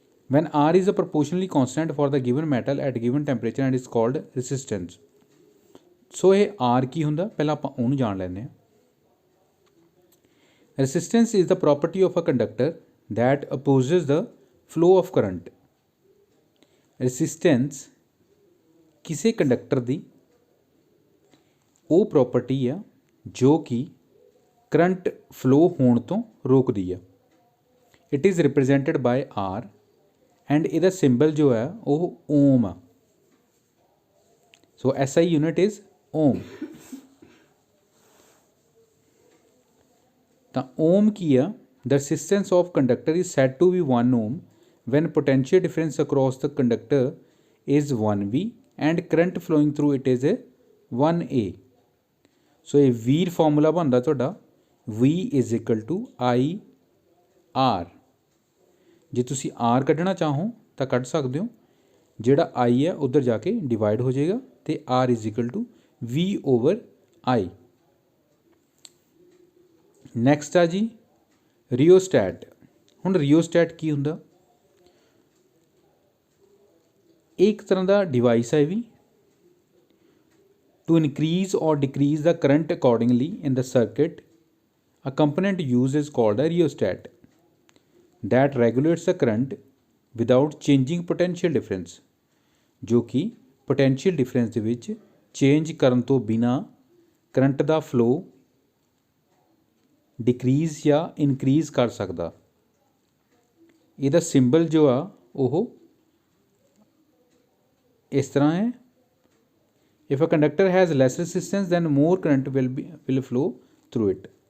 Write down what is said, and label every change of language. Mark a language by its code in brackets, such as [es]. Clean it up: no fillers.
[en] When R is a proportionally constant for the given metal at given temperature and is called resistance. [pa] ਸੋ ਇਹ R ਕੀ ਹੁੰਦਾ ਪਹਿਲਾਂ ਆਪਾਂ ਉਹਨੂੰ ਜਾਣ ਲੈਂਦੇ ਹਾਂ। [en] Resistance is the property of a conductor that opposes the flow of current. [pa] Resistance ਕਿਸੇ conductor ਦੀ ਉਹ ਪ੍ਰੋਪਰਟੀ ਆ ਜੋ ਕਿ ਕਰੰਟ ਫਲੋ ਹੋਣ ਤੋਂ ਰੋਕਦੀ ਆ। [en] it is represented by R and [pa] ਇਹਦਾ ਸਿੰਬਲ ਜੋ ਹੈ ਉਹ ਓਮ ਆ। ਸੋ [en] SI unit is ohm. [pa] ਤਾਂ ਓਮ ਕੀ ਆ? [en] The resistance of conductor is said to be 1 ohm when potential difference across the conductor is 1V and current flowing through it is 1A. [pa] ਸੋ ਇਹ V formula ਬਣਦਾ ਤੁਹਾਡਾ [en] V is equal to IR। [pa] ਜੇ ਤੁਸੀਂ R ਕੱਢਣਾ ਚਾਹੋ ਤਾਂ ਕੱਢ ਸਕਦੇ ਹੋ, ਜਿਹੜਾ I ਹੈ ਉੱਧਰ ਜਾ ਕੇ ਡਿਵਾਈਡ ਹੋ ਜਾਏਗਾ ਅਤੇ [en] R is equal to V/I। [pa] Next ਆ ਜੀ ਰਿਓਸਟੈਟ। ਹੁਣ ਰਿਓਸਟੈਟ ਕੀ ਹੁੰਦਾ? ਇਹ ਇੱਕ ਤਰ੍ਹਾਂ ਦਾ ਡਿਵਾਈਸ ਹੈ ਵੀ [en] to increase or decrease the current accordingly in the circuit. A component used is called a rheostat that regulates the current without changing potential difference, [hi] जो कि [en] potential difference [pa] ਦੇ ਵਿੱਚ ਚੇਂਜ ਕਰਨ ਤੋਂ ਬਿਨਾ ਕਰੰਟ ਦਾ ਫਲੋ ਡਿਕਰੀਜ਼ ਜਾਂ increase ਕਰ ਸਕਦਾ। ਇਹਦਾ ਸਿੰਬਲ ਜੋ ਆ ਉਹ ਇਸ ਤਰ੍ਹਾਂ ਹੈ। [en] If a conductor has less resistance then more current will flow through it.